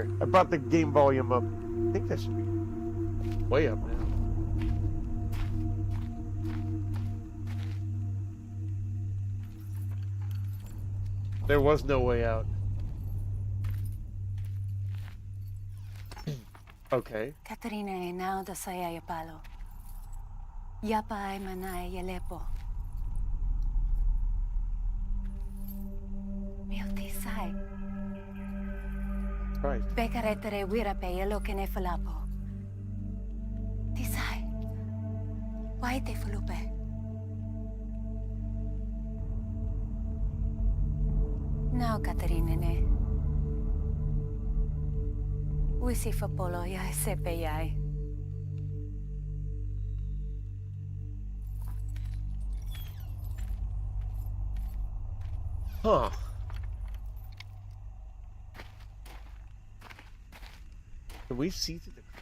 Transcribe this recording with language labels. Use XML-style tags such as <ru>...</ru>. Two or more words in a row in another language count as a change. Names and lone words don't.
<en>I brought the game volume up. I think that should be way up now. There was no way out. Okay. Katarina e now da saya yapalo. Yapa ay manay yalepo. Mio tisay. Right. Bekaretere wirape yelo kene falapo. Tisay. Why te fulupe? Now, Katarina ne. Wisi fa polo ya sepe yai. Huh. Can we see through the...</en>